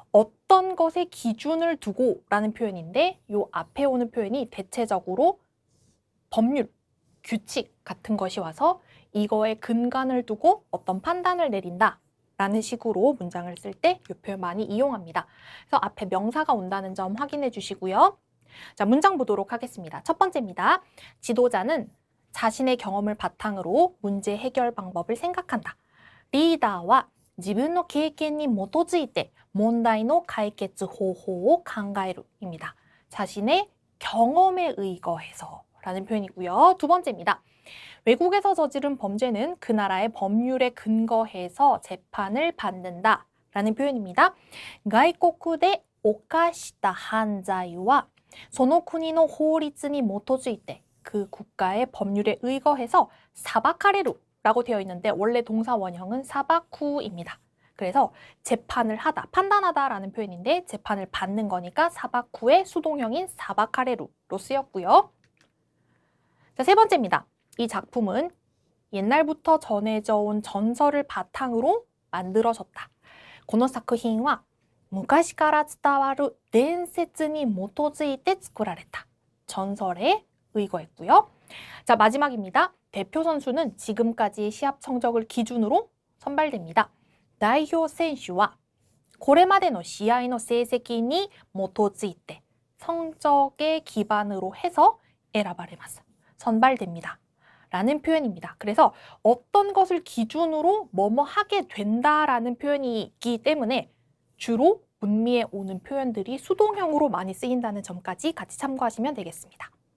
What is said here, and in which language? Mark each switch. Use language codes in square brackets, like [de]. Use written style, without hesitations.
[ko] 어떤 것에 기준을 두고 라는 표현인데 이 앞에 오는 표현이 대체적으로 법률, 규칙 같은 것이 와서 이거에 근간을 두고 어떤 판단을 내린다 라는 식으로 문장을 쓸 때 이 표현 많이 이용합니다. 그래서 앞에 명사가 온다는 점 확인해 주시고요. 자, 문장 보도록 하겠습니다. 첫 번째입니다. 지도자는 자신의 경험을 바탕으로 문제 해결 방법을 생각한다. [ja] 리더와 自分の経験に基づいて問題の解決方法を考える입니다. [ko] 자신의 경험에 의거해서 라는 표현이고요. 두 번째입니다. 외국에서 저지른 범죄는 그 나라의 법률에 근거해서 재판을 받는다 라는 표현입니다. [ja] 外国で犯した犯罪はその国の法律に基づいて [ko] 그 국가의 법률에 의거해서 사바카레루 라고 되어 있는데 원래 동사 원형은 사바쿠입니다. 그래서 재판을 하다, 판단하다 라는 표현인데 재판을 받는 거니까 사바쿠의 수동형인 사바카레루로 쓰였고요. 자, 세 번째입니다. 이 작품은 옛날부터 전해져 온 전설을 바탕으로 만들어졌다. [ja] この作品は昔から伝わる伝説に基づいて作られた. [ko] 전설에 의거했고요. 자, 마지막입니다. 대표 선수는 지금까지의 시합 성적을 기준으로 선발됩니다. [ja] 代表選手はこれまでの試合の成績に基づいて [ko] 성적에 기반으로 해서 [ja] 選ばれます. [ko] 선발됩니다. 라는 표현입니다. 그래서 어떤 것을 기준으로 뭐뭐 하게 된다라는 표현이 있기 때문에 주로 문미에 오는 표현들이 수동형으로 많이 쓰인다는 점까지 같이 참고하시면 되겠습니다.